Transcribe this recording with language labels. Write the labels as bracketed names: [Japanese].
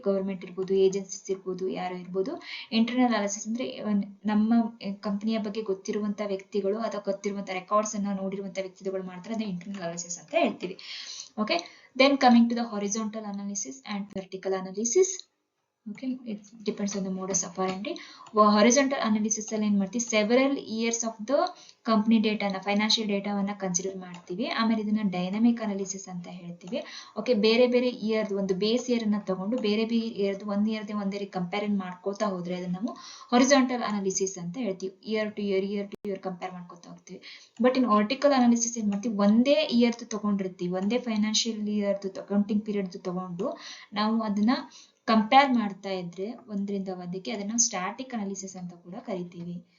[Kannada] Government ಇರ್ಬೋದು, agencies ಇರ್ಬೋದು, ಯಾರು ಇರ್ಬೋದು. ಇಂಟರ್ನಲ್ ಅನಾಲಿಸಿಸ್ ಅಂದ್ರೆ ನಮ್ಮ ಕಂಪನಿಯ ಬಗ್ಗೆ ಗೊತ್ತಿರುವಂತ ವ್ಯಕ್ತಿಗಳು ಅಥವಾ ಗೊತ್ತಿರುವಂತ ರೆಕಾರ್ಡ್ಸ್ ಅನ್ನ ನೋಡಿರುವಂತ ವ್ಯಕ್ತಿಗಳು ಮಾಡ್ತಾರೆ, ಅದನ್ನ ಇಂಟರ್ನಲ್ ಅನಾಲಿಸಿಸ್ ಅಂತ ಹೇಳ್ತೀವಿ. Okay, [English] Then coming to the horizontal analysis and vertical analysis. Okay, it depends on the modus operandi. [Kannada] Horizontal analysis ಅಲ್ಲಿ ಏನ್ ಮಾಡ್ತೀವಿ, [English] several years of the company data [Kannada] ನ financial ಡೇಟಾವನ್ನ ಕನ್ಸಿಡರ್ ಮಾಡ್ತೀವಿ. ಆಮೇಲೆ ಇದನ್ನ ಡೈನಾಮಿಕ್ ಅನಾಲಿಸಿಸ್ ಅಂತ ಹೇಳ್ತೀವಿ. ಓಕೆ, ಬೇರೆ ಬೇರೆ ಇಯರ್ ಒಂದು ಬೇಸ್ ಇಯರ್ ಅನ್ನ ತಗೊಂಡು ಬೇರೆ ಬೇರೆ ಇಯರ್ ಒಂದೇ ಕಂಪೇರ್ ಮಾಡ್ಕೋತಾ ಹೋದ್ರೆ ಅದನ್ನ ನಾವು ಹೊರಿಜಾಂಟಲ್ ಅನಾಲಿಸಿಸ್ ಅಂತ ಹೇಳ್ತೀವಿ. ಇಯರ್ ಟು ಇಯರ್ ಕಂಪೇರ್ ಮಾಡ್ಕೋತಾ ಹೋಗ್ತೀವಿ. [English] but in vertical analysis [Kannada] ಏನ್ ಮಾಡ್ತೀವಿ, ಒಂದೇ ಇಯರ್ ತಗೊಂಡಿರ್ತೀವಿ, ಒಂದೇ ಫೈನಾನ್ಷಿಯಲ್ ಇಯರ್ ಅಕೌಂಟಿಂಗ್ ಪೀರಿಯಡ್ ತಗೊಂಡು ನಾವು ಅದನ್ನ ಕಂಪೇರ್ ಮಾಡ್ತಾ ಇದ್ರೆ ಒಂದರಿಂದ ಒಂದಕ್ಕೆ, ಅದನ್ನ ಸ್ಟ್ಯಾಟಿಕ್ ಅನಾಲಿಸಿಸ್ ಅಂತ ಕೂಡ ಕರಿತೀವಿ.